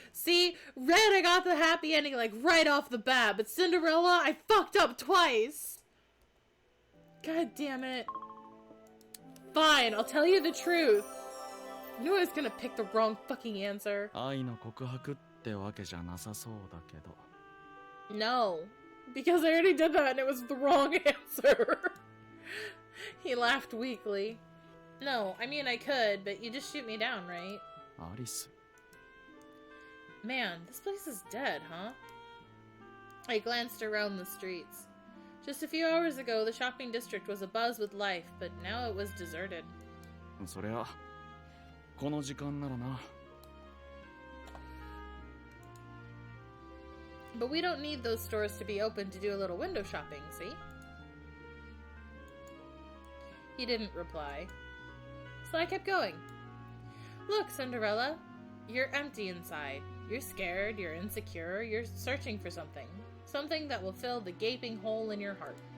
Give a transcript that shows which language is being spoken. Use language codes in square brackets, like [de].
[en] See, Red, I got the happy ending like right off the bat, but Cinderella, I fucked up twice. God damn it. Fine, I'll tell you the truth. I knew I was gonna pick the wrong fucking answer. [ja] 愛の告白ってわけじゃなさそうだけど。 [en] No, because I already did that and it was the wrong answer. He laughed weakly. No, I mean I could, but you just shoot me down, right? [ja] アリス。 [en] Man, this place is dead, huh? I glanced around the streets. Just a few hours ago, the shopping district was abuzz with life, but now it was deserted. [ja] そりゃ、この時間ならな。 [en] But we don't need those stores to be open to do a little window shopping, see? He didn't reply. So I kept going. Look, Cinderella, you're empty inside. You're scared, you're insecure, you're searching for something. Something that will fill the gaping hole in your heart.